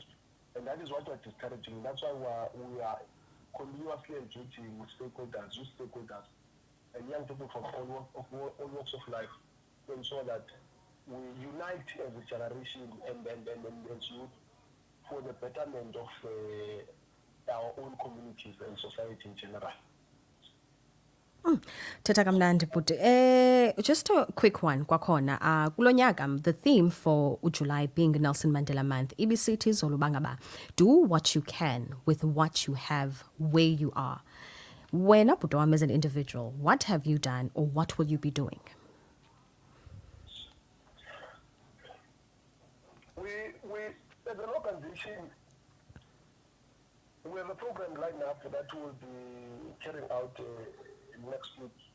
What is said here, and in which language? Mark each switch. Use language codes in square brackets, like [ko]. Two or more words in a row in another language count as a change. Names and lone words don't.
[en] And that is what we're discouraging. That's why we are continuously engaging with stakeholders, and young people from all walks of life to ensure that we unite as a generation and youth for the betterment of our own communities and society in general. [xh] Thetha kamnandi bhuti. [en] Just a quick one kwakhona. [xh] Kulo nyaka [en] the theme for July being Nelson Mandela Month, [xh] ibisithi izolo uba ngaba [en] do what you can with what you have where you are. [xh] Wena bhuti wami [en] as an individual, what have you done or what will you be doing? We as an organization, we have a program lined up that will be carrying out next week.